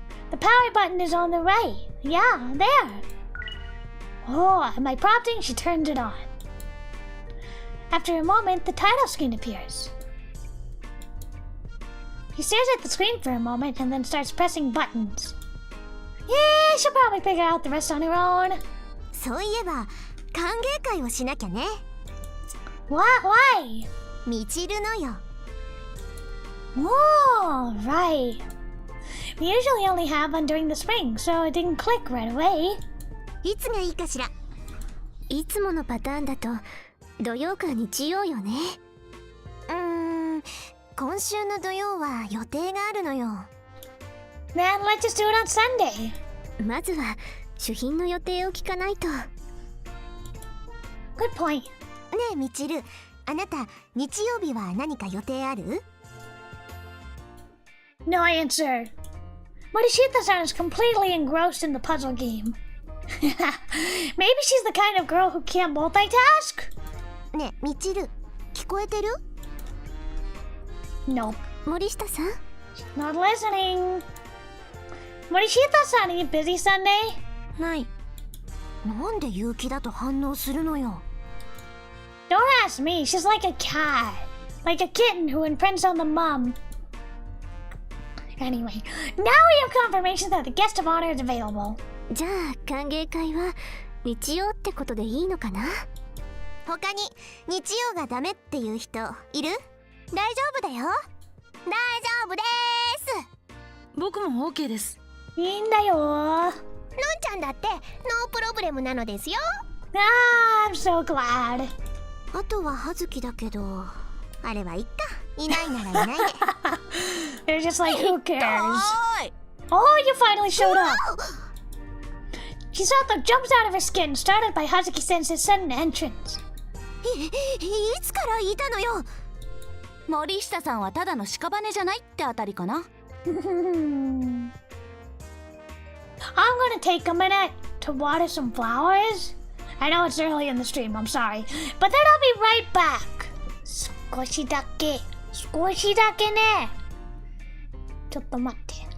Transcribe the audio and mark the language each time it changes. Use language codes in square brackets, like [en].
[en] The power button is on the right. Yeah, there. Oh, at my prompting, she turned it on. After a moment, the title screen appears. He stares at the screen for a moment and then starts pressing buttons. Yeah, she'll probably figure out the rest on her own. [ja] そういえば歓迎会をしなきゃね。 [en] Why? [ja] みちるのよ。 [en] Oh, right. We usually only have one during the spring, so it didn't click right away. [ja] いつがいいかしら。いつものパターンだと土曜か日曜よね。今週の土曜は予定があるのよ。 [en] Then let's just do it on Sunday. [ja] まずは主賓の予定を聞かないと。 [en] Good point. [ja] ねえみちる、あなた日曜日は何か予定ある？ [en] No answer. Morishita-san is completely engrossed in the puzzle game. Maybe she's the kind of girl who can't multitask? [ja] ねえみちる、聞こえてる？ [en] Nope. [ja] 森下さん？ [en] Not listening. Morishita-san, are you busy Sunday? [ja] ない。なんで勇気だと反応するのよ。 [en] Don't ask me. She's like a cat. Like a kitten who imprints on the mum. Anyway, now we have confirmation that the guest of honor is available. [ja] じゃあ歓迎会は日曜ってことでいいのかな？他に日曜がダメっていう人いる？大丈夫だよ。大丈夫です。僕も OK です。いいんだよ。のんちゃんだってノープロブレムなのですよ。 [en] I'm so glad. [ja] あとは葉月だけど、あれはいっか。いないならいないで。 [en] They're just like, who cares? Oh, you finally showed up. Chisato jumps out of her skin, startled by Hazuki-sensei's sudden entrance. [ja] いつからいたのよ。森下さんはただの屍じゃないってあたりかな。 [en] I'm gonna take a minute to water some flowers. I know it's early in the stream, I'm sorry. But then I'll be right back. [ja] 少しだけね。ちょっと待って。